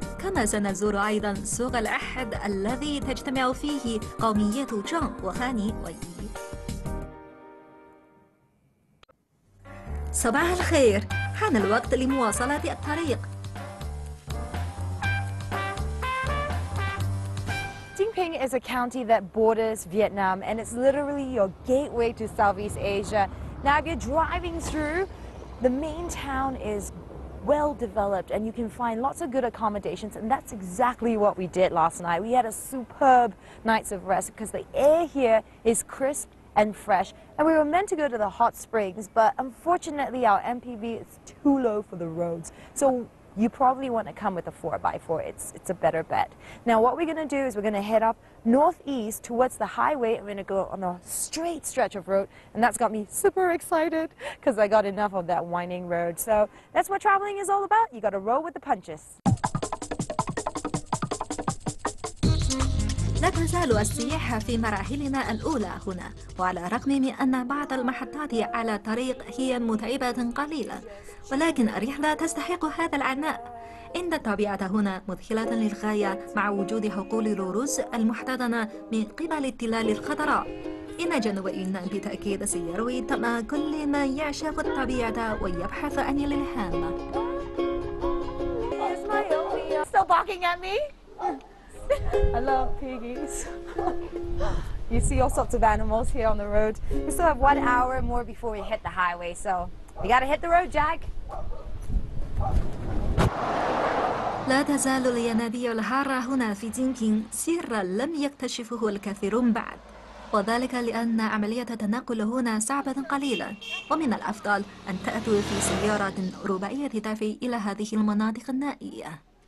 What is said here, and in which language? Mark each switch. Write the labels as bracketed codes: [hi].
[ar] كما سنزور أيضا سوق الأحد الذي تجتمع فيه قوميات جان وخاني ويي. صباح الخير، حان الوقت لمواصلة الطريق. [en] Jinping is a county that borders Vietnam, and it's literally your gateway to Southeast Asia. Now, if you're driving through, the main town is well developed and you can find lots of good accommodations, and that's exactly what we did last night. We had a superb night's of rest because the air here is crisp and fresh, and we were meant to go to the hot springs, but unfortunately our MPV is too low for the roads, so you probably want to come with a 4x4. It's a better bet. Now what we're going to do is we're going to head up northeast towards the highway, and we're going to go on a straight stretch of road, and that's got me super excited because I got enough of that winding road. So that's what traveling is all about. You got to roll with the punches. [ar] لا تزال السياحة في مراحلنا الأولى هنا، وعلى الرغم من أن بعض المحطات على الطريق هي متعبة قليلا، ولكن الرحلة تستحق هذا العناء. إن الطبيعة هنا مذهلة للغاية مع وجود حقول الأرز المحتضنة من قبل التلال الخضراء. إن جنوب يونان بالتأكيد سيروي طمع كل من يعشق الطبيعة ويبحث عن الإلهام. [en] Still barking at me? I love piggies. You see all sorts of animals here on the road. We still have 1 hour more before we hit the highway, so we gotta hit the road, Jack. [ar] لا تزال الينابيع الحارة هنا في جينبين سرا لم يكتشفه الكثيرون بعد، وذلك لأن عملية التنقل هنا صعبة قليلا، ومن الأفضل أن تأتوا في سيارة رباعية دفع إلى هذه المناطق النائية.